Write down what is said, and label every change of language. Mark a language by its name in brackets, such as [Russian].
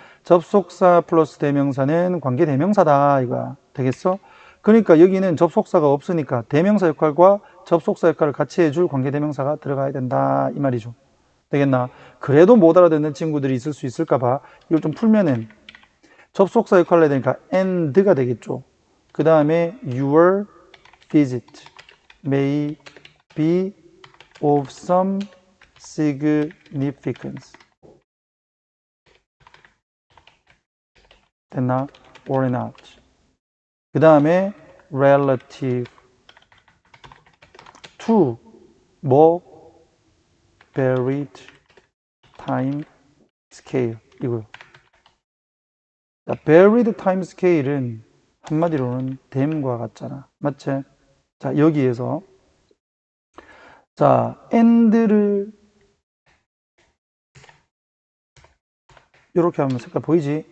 [Korean] 접속사 플러스 대명사는 관계 대명사다 이거야. 되겠어? 그러니까 여기는 접속사가 없으니까 대명사 역할과 접속사 역할을 같이 해줄 관계 대명사가 들어가야 된다 이 말이죠. 되겠나? 그래도 못 알아듣는 친구들이 있을 수 있을까 봐 이걸 좀 풀면은 접속사 역할을 해야 되니까 and가 되겠죠. [English] 그 다음에 your visit may be of some significance. [Korean] 됐나? [English] or not. [Korean] 그 다음에 [English] relative to [Korean] 뭐 [English] varied time scale [Korean] 이거요. [English] varied time scale [Korean] 은 한마디로는 댐과 같잖아. 맞지? 자, 여기에서 자, and를 이렇게 하면 색깔 보이지?